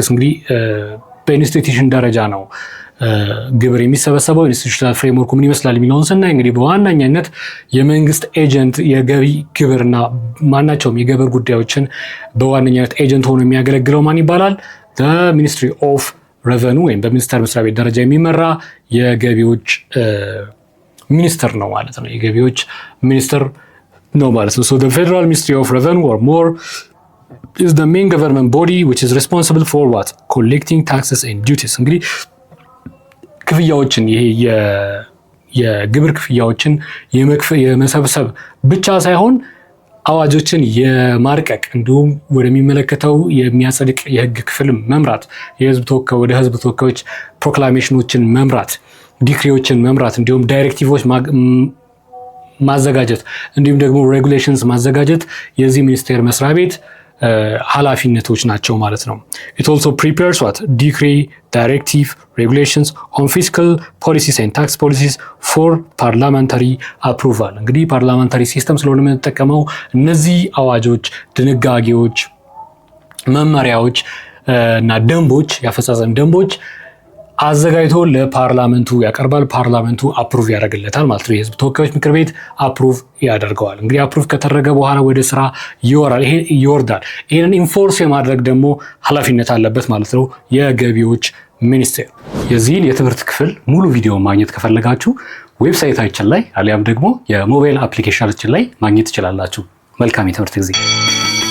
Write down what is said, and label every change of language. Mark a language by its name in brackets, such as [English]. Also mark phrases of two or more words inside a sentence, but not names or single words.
[Amharic] እንግዲህ በኢንስቲትዩሽን ደረጃ ነው ግብር የሚሰበሰበው። [English] institutional framework [Amharic] ምን ይመስላል የሚለውን ስናይ እንግዲህ በዋናኛነት የመንግስት ኤጀንት የገቢ ግብርና ማናቸውም የግብር ጉዳዮችን በዋነኛነት ኤጀንት ሆኖ የሚያገለግለው ማን ይባላል? [English] ministry of revenue [Amharic] ወይም በሚኒስቴር መስሪያ ቤት ደረጃ የሚመራ የገቢዎች ሚኒስትር ነው ማለት ነው። የገቢዎች ሚኒስትር ነው ማለት ነው። [English] so the federal ministry of revenue or more is the main government body which is responsible for what? collecting taxes and duties። [Amharic] እንግዲህ ክፍያዎችን ይሄ የግብር ክፍያዎችን የመሰብሰብ ብቻ ሳይሆን አዋጆችን የማርቀቅ እንዲሁም ወደሚመለከተው የሚያጸድቅ የህግ ክፍል መምራት፣ ወደ ህዝብ ተወካዮች ፕሮክላሜሽኖችን መምራት፣ ዲክሪዎችን መምራት፣ እንዲሁም ዳይሬክቲቮች ማዘጋጀት እንዲሁም ደግሞ ሬጉሌሽንስ ማዘጋጀት የዚህ ሚኒስቴር መስሪያ ቤት ኃላፊነቶች ናቸው ማለት ነው። [English] it also prepares what? decree, directive, regulations on fiscal policies and tax policies for parliamentary approval። [Amharic] እንግዲህ ፓርላመንታሪ ሲስተም ስለሆነ የምንጠቀመው እነዚህ አዋጆች፣ ድንጋጌዎች፣ መመሪያዎች እና ደንቦች፣ የአፈጻጸም ደንቦች አዘጋጅቶ ለፓርላመንቱ ያቀርባል። ፓርላመንቱ አፕሩቭ ያደርግለታል ማለት ነው። የህዝብ ተወካዮች ምክር ቤት አፕሩቭ ያደርገዋል። እንግዲህ አፕሩቭ ከተደረገ በኋላ ወደ ስራ ይወርዳል። ይሄንን ኢንፎርስ የማድረግ ደግሞ ኃላፊነት አለበት ማለት ነው የገቢዎች ሚኒስቴር። የዚህን የትምህርት ክፍል ሙሉ ቪዲዮ ማግኘት ከፈለጋችሁ ዌብሳይታችን ላይ አሊያም ደግሞ የሞባይል አፕሊኬሽናችን ላይ ማግኘት ትችላላችሁ። መልካም የትምህርት ጊዜ